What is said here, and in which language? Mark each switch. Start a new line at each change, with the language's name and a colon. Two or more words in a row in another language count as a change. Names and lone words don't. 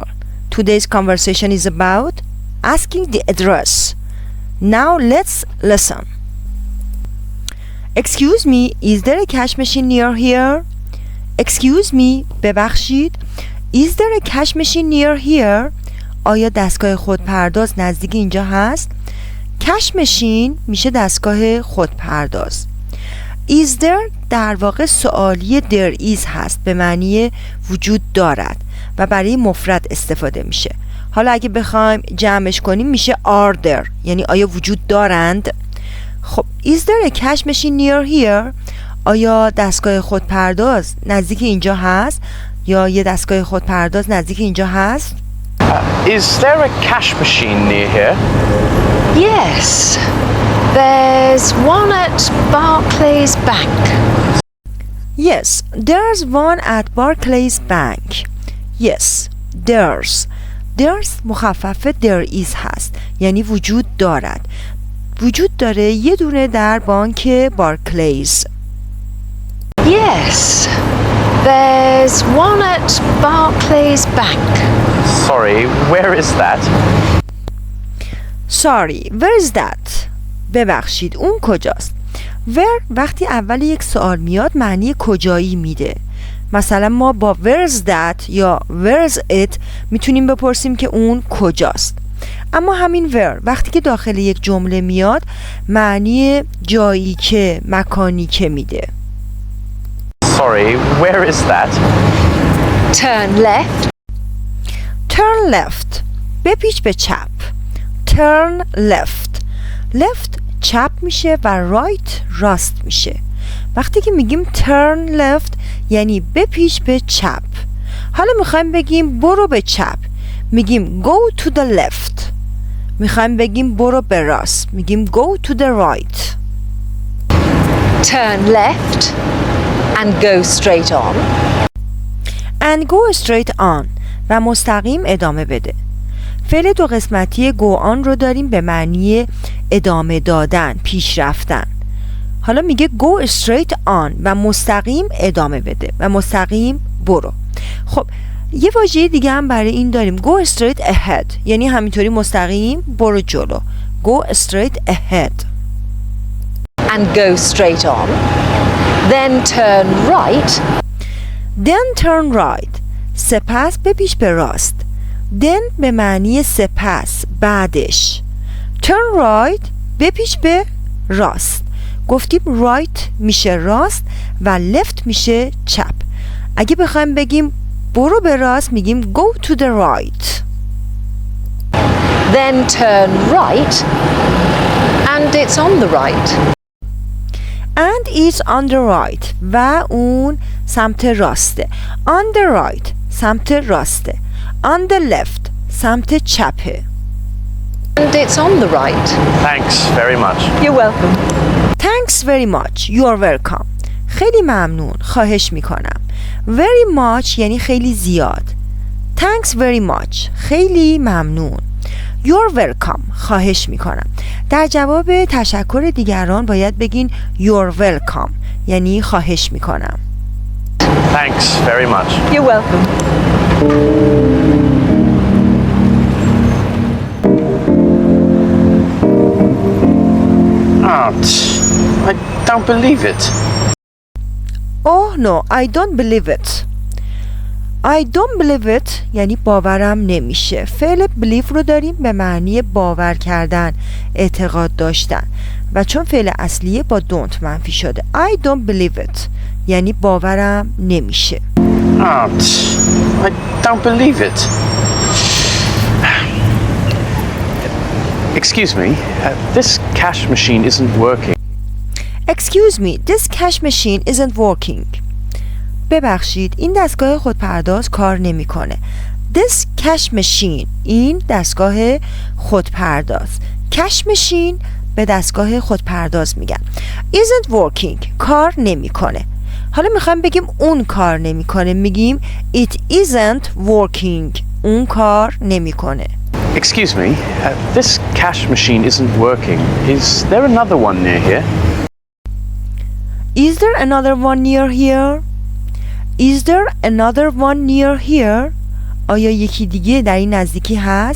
English: Today's conversation is about asking the address. Now let's listen. Excuse me, is there a cash machine near here? Excuse me, ببخشید. Is there a cash machine near here?
Persian: آیا دستگاه خودپرداز نزدیک اینجا هست؟
English: cash machine
Persian: میشه دستگاه خودپرداز.
English: is there
Persian: در واقع سوالی
English: there is
Persian: هست، به معنی وجود دارد و برای مفرد استفاده میشه. حالا اگه بخوایم جمعش کنیم میشه
English: are there،
Persian: یعنی آیا وجود دارند.
English: خب is there a cash machine near here؟
Persian: آیا دستگاه خودپرداز نزدیک اینجا هست؟ یا یه دستگاه خودپرداز نزدیک اینجا هست؟
English: Is there a cash machine near here? Yes, there's one at Barclays Bank. Yes, there's one at Barclays Bank. Yes, there's
Persian: مخفف
English: there is
Persian: هست، یعنی وجود دارد. وجود داره یه دونه در بانک بارکلیز.
English: Yes, there's one at Barclays Bank. Sorry, where is that? Sorry, where is that?
Persian: ببخشید اون کجاست؟ where وقتی اول یک سوال میاد معنی کجایی میده. مثلا ما با
English: where's that
Persian: یا
English: where's it
Persian: میتونیم بپرسیم که اون کجاست. اما همین where وقتی که داخل یک جمله میاد معنی جایی که، مکانی که میده.
English: Sorry, where is that? Turn left. turn left
Persian: بپیچ به چپ.
English: turn left
Persian: چپ میشه و right راست میشه. وقتی که میگیم
English: turn left
Persian: یعنی بپیچ به چپ. حالا میخوایم بگیم برو به چپ، میگیم
English: go to the left.
Persian: میخوایم بگیم برو به راست، میگیم
English: go to the right. Turn left and go straight on. and go straight on
Persian: و مستقیم ادامه بده. فعل دو قسمتی
English: go on
Persian: رو داریم به معنی ادامه دادن، پیش رفتن. حالا میگه
English: go straight on
Persian: و مستقیم ادامه بده و مستقیم برو. خب یه واژه دیگه هم برای این داریم،
English: go straight ahead،
Persian: یعنی همینطوری مستقیم برو جلو.
English: go straight ahead And go straight on. Then turn right. then turn right
Persian: سپس بپیچ به راست. then به معنی سپس، بعدش.
English: turn right
Persian: بپیچ به راست. گفتیم right میشه راست و left میشه چپ. اگه بخوایم بگیم برو به راست میگیم
English: go to the right. Then turn right and it's on the right. and it's on the right
Persian: و اون سمت راسته.
English: on the right
Persian: سمت راسته.
English: on the left
Persian: سمت چپه.
English: And it's on the right. Thanks very much. You're welcome. Thanks very much. You're welcome.
Persian: خیلی ممنون. خواهش میکنم.
English: Very much
Persian: یعنی خیلی زیاد.
English: Thanks very much.
Persian: خیلی ممنون.
English: You're welcome.
Persian: خواهش میکنم. در جواب تشکر دیگران باید بگین
English: You're welcome
Persian: یعنی خواهش میکنم.
English: Thanks very much. You're welcome. Aunt, I don't believe it. Oh no, I don't believe it. I don't believe it
Persian: یعنی باورم نمیشه. فعل believe رو داریم به معنی باور کردن، اعتقاد داشتن و چون فعل اصلیه با don't منفی شده.
English: I don't believe it
Persian: یعنی باورم نمیشه.
English: Aunt, I don't believe it. Excuse me, this cash machine isn't working. Excuse me, this cash machine isn't working.
Persian: ببخشید این دستگاه خودپرداز کار نمیکنه.
English: This cash machine
Persian: این دستگاه خودپرداز.
English: cash machine
Persian: به دستگاه خودپرداز میگن.
English: isn't working
Persian: کار نمیکنه. حالا میخوایم بگیم اون کار نمیکنه میگیم
English: it isn't working
Persian: اون کار نمیکنه.
English: Excuse me, this cash machine isn't working. Is there another one near here? Is there another one near here? Is there another one near here?
Persian: آیا یکی دیگه در این نزدیکی هست؟